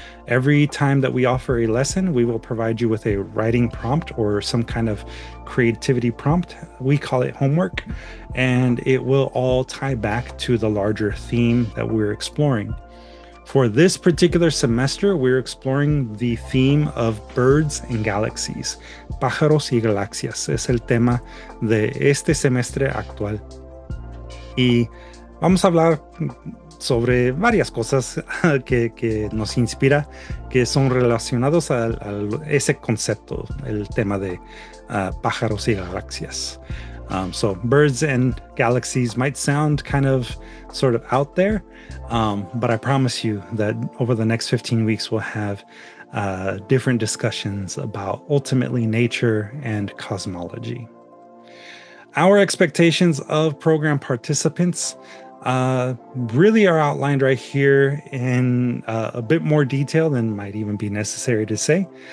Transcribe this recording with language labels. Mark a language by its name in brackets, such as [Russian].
[English] Every time that we offer a lesson, we will provide you with a writing prompt or some kind of creativity prompt. We call it homework, and it will all tie back to the larger theme that we're exploring. For this particular semester, we're exploring the theme of birds and galaxies. [Spanish] Pájaros y galaxias es el tema de este semestre actual. Y vamos a hablar sobre varias cosas que nos inspira, que son relacionados a ese concepto, el tema de pájaros y galaxias. [English] So birds and galaxies might sound kind of sort of out there, but I promise you that over the next 15 weeks, we'll have different discussions about ultimately nature and cosmology. Our expectations of program participants really are outlined right here in a bit more detail than might even be necessary to say.